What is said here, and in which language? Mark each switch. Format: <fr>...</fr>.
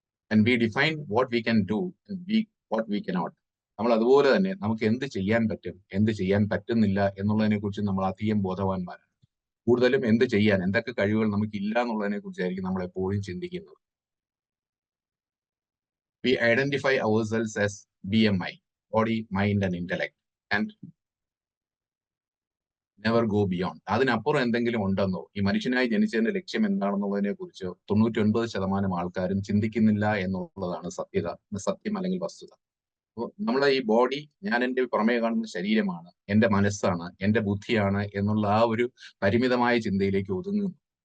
<en>And we define what we can do and what we cannot.</en> <ml>നമ്മൾ അതുപോലെ തന്നെ നമുക്ക് എന്ത് ചെയ്യാൻ പറ്റും, എന്ത് ചെയ്യാൻ പറ്റുന്നില്ല എന്നുള്ളതിനെ കുറിച്ച് നമ്മൾ അധികം ബോധവാന്മാരാണ്. കൂടുതലും എന്ത് ചെയ്യാൻ, എന്തൊക്കെ കഴിവുകൾ നമുക്ക് ഇല്ല എന്നുള്ളതിനെ കുറിച്ചായിരിക്കും നമ്മൾ എപ്പോഴും ചിന്തിക്കുന്നത്.</ml> <en>We identify ourselves as BMI, body, mind and intellect, and never go beyond.</en> <ml>അതിനപ്പുറം എന്തെങ്കിലും ഉണ്ടെന്നോ, ഈ മനുഷ്യനായി ജനിച്ചതിന്റെ ലക്ഷ്യം എന്താണെന്നുള്ളതിനെ കുറിച്ച് 99% ആൾക്കാരും ചിന്തിക്കുന്നില്ല എന്നുള്ളതാണ് സത്യം അല്ലെങ്കിൽ വസ്തുത. അപ്പോൾ നമ്മളെ ഈ ബോഡി, ഞാൻ എൻ്റെ പുറമേ കാണുന്ന ശരീരമാണ്, എൻ്റെ മനസ്സാണ്, എൻ്റെ ബുദ്ധിയാണ് എന്നുള്ള ആ ഒരു പരിമിതമായ ചിന്തയിലേക്ക് ഒതുങ്ങുന്നു.</ml>